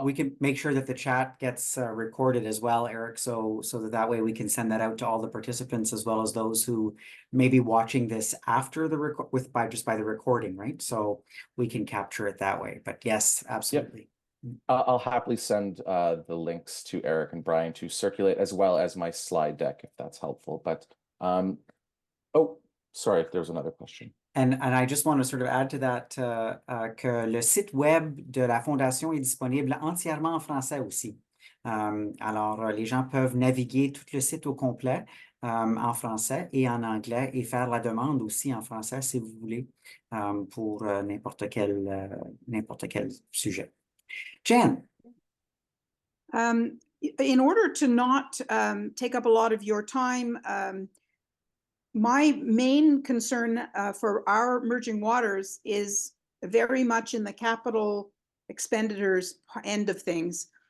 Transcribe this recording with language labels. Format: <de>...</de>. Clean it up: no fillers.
<en>we can make sure that the chat gets recorded as well, Eric, so that way we can send that out to all the participants as well as those who may be watching this after the by the recording, right? So we can capture it that way. But yes, absolutely. Yep. I'll happily send the links to Eric and Brian to circulate, as well as my slide deck, if that's helpful. But oh, sorry, if there was another question. And I just want to sort of add to that</en> <fr>que le site web de la Fondation est disponible entièrement en français aussi. Alors, les gens peuvent naviguer tout le site au complet en français et en anglais et faire la demande aussi en français si vous voulez pour n'importe quel sujet.</fr> <en>Jan. In order to not take up a lot of your time, my main concern for our emerging waters is very much in the capital expenditures end of things.</en>